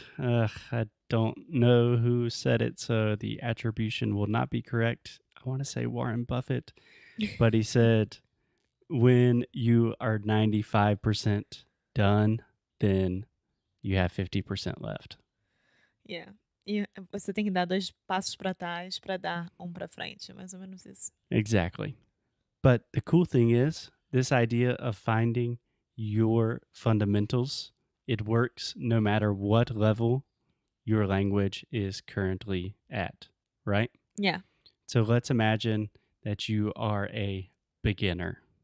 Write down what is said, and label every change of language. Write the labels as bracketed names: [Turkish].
[English] I don't know who said it, so the attribution will not be correct. I want to say Warren Buffett, but he said, when you are 95% done, then you have 50% left. Yeah. [Portuguese] E você tem que dar 2 passos para trás para dar um para frente, mais ou menos isso. [English] Exactly. But the cool thing is, this idea of finding your fundamentals, it works no matter what level your language is currently at, right? Yeah. So let's imagine that you are a beginner.